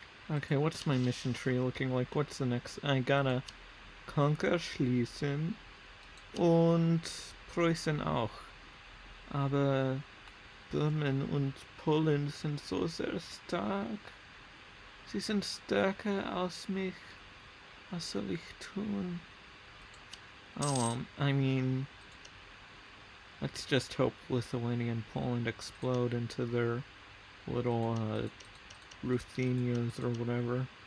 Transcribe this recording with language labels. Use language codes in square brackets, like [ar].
[en] Okay, what's my mission tree looking like? What's the next? I gotta conquer Schlesien [de] und Preußen auch. Aber Böhmen und Polen sind so sehr stark. Sie sind stärker als mich. Was soll ich tun? [en] Oh, well, I mean, let's just hope Lithuania and Poland explode into their little Ruthenias or whatever.